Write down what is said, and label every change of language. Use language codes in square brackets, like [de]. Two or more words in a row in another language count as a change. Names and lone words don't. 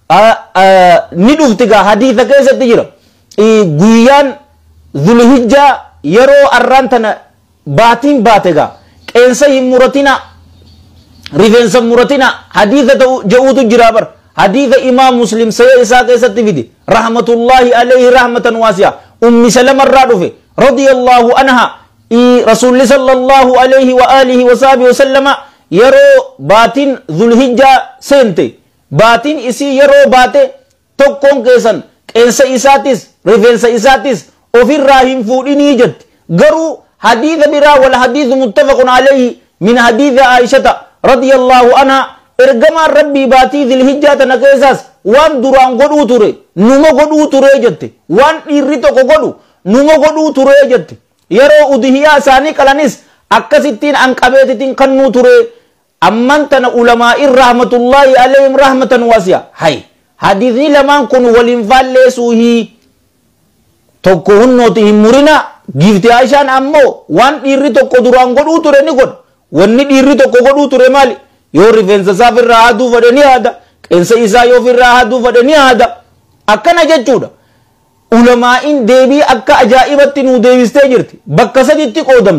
[om] ni dhuftiga hadiisa keessatti jira guyyaan zulhijjaa yeroo arraan tana baatiin baatega qeensa hin muratina rifeensa muratina hadiisa ja'uutu jira bar hadiisa imaam muslim sayya isaa keessatti fidi [ar] رحمة الله عليه رحمة واسعة [om] ummi salama irraa dhufe [ar] رضي الله عنها رسول صلى الله عليه وآله وصحبه وسلم [om] yeroo baatiin zulhijjaa seente baatiin isii yeroo baate tokkoon keessan qeensa isaatis rifeensa isaatis ofirraa hin fuudhinii jetti garuu hadiisa biraa wal hadiisu [ar] متفق عليه من [om] hadiisa aishata [ar] رضي الله عنها [om] ergamaan rabbii baatii zulhijjaa tana keessaas waan duraan godhuu ture numa godhuu ture jette waan dhiirri tokko godhu numa godhuu ture jette yeroo udhiyaa isaanii qalanis akkasittiin anqabeetitiin kannuu ture amman tana ulamaa'in [ar] رحمة الله عليهم رحمة واسعة [om] hay hadiisni lamaan kun waliin faalleessuuhi tokko hunnooti hin murina giifti Aishaan ammoo waan dhiirri tokko duraan godhuu ture ni godha wanni dhiirri tokko godhuu ture maali yoo rifeensa isaa ofirraa haaduu fedhe ni haada qeensa isaa yoo ofirraa haaduu fedhe ni haada akkana jechuudha ulamaa'in deebii akka ajaa'ibatti nuu deebistee jirti bakka saditti qoodamte